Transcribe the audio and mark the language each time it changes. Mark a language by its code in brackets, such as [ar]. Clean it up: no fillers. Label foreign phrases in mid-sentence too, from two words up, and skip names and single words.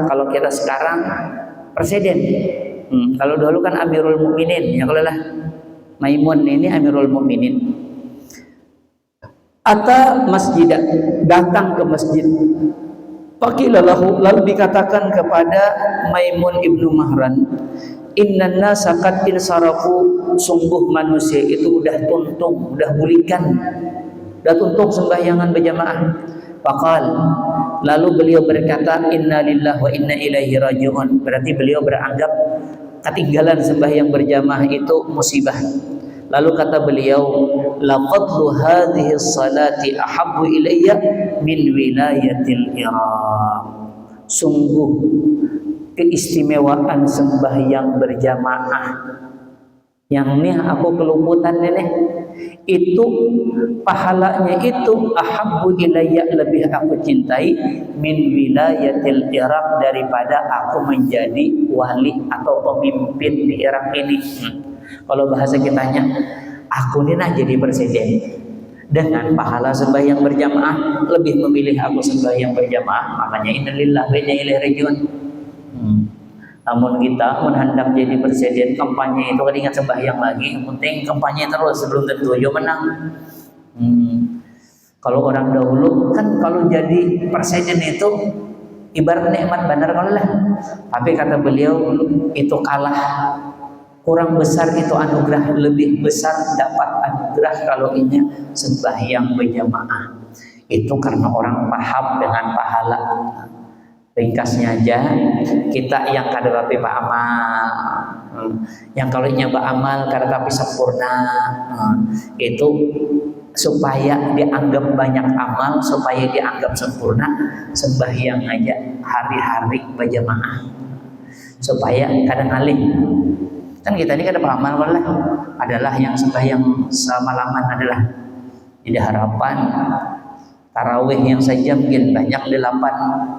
[bjn] Kalau kita sekarang presiden. Kalau dulu kan Amirul Mukminin, ya kalau lah Maimun ini Amirul Mukminin. Ata masjid, datang ke masjid. Faqilalahu, lalu dikatakan kepada Maimun ibnu Mahran, [ar] إن الناس قد انصرفوا, [bjn] sungguh manusia itu udah tuntung, udah bulikan, udah tuntung sembahyangan berjamaah. Faqal, lalu beliau berkata, [ar] إنا لله وإنا إليه راجعون. [bjn] Berarti beliau beranggap ketinggalan sembahyang berjamaah itu musibah. Lalu kata beliau, [ar] لفضل هذه الصلاة أحب إلي من ولاية العراق. [bjn] Sungguh keistimewaan sembahyang berjamaah yang nih aku keluputan ini, itu pahalanya itu [ar] أحب إلي, [bjn] lebih aku cintai [ar] من ولاية العراق, [bjn] daripada aku menjadi wali atau pemimpin di Irak ini. Kalau bahasa kitanya, aku ini nah jadi presiden dengan pahala sembahyang berjamaah, lebih memilih aku sembahyang berjamaah. [ar] Makanya إنا لله وإنا إليه راجعون. [bjn] Namun kita hendak jadi presiden, kampanye itu kan ingat sembahyang lagi, yang penting kampanye terus, sebelum tentu yo menang. Kalau orang dahulu kan kalau jadi presiden itu ibarat nikmat benar kalau lah. Tapi kata beliau itu kalah, kurang besar itu anugerah, lebih besar dapat anugerah kalau ini sembahyang berjamaah. Itu karena orang paham dengan pahala. Ringkasnya aja, kita yang kada tapi pak amal, yang kalau nyoba amal kada tapi sempurna, itu supaya dianggap banyak amal, supaya dianggap sempurna, sembahyang aja hari-hari berjamaah, supaya kadang ngalih. Kan kita ini kada amal lah, adalah yang sembahyang semalaman adalah di harapan tarawih yang sejam mungkin banyak 8.